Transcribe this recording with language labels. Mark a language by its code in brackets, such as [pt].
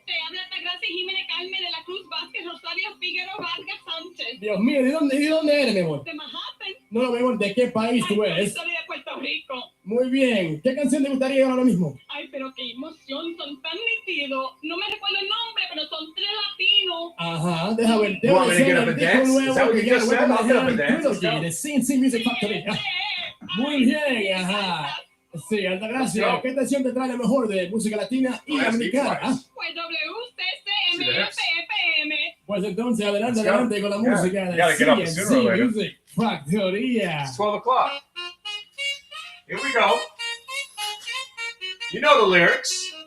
[es] Te habla Tagracia Jiménez Carmen de la Cruz Vázquez Rosario Figueroa Vargas Sánchez. Dios mío, ¿de dónde eres, mi amor? De Manhattan. No, mi amor, ¿de qué país tú eres? Soy de Puerto Rico. Muy bien. ¿Qué canción te gustaría ahora mismo? Ay, pero qué emoción, son tan nítidos. No me recuerdo el nombre, pero son 3 latinos. Ajá, deja ver. [en] You want me to get up and dance? Is that what you just said? I'll get up and dance. Let's go. [es] The CNC Music Factory. Muy bien, ajá. Sí, Altagracia, ¿qué canción te trae la mejor de música latina y dominicana? Pues WCCMFFM. Pues entonces, adelante con la música de CNC Music Factoría. [en] It's 12 o'clock. Here we go. You know the lyrics.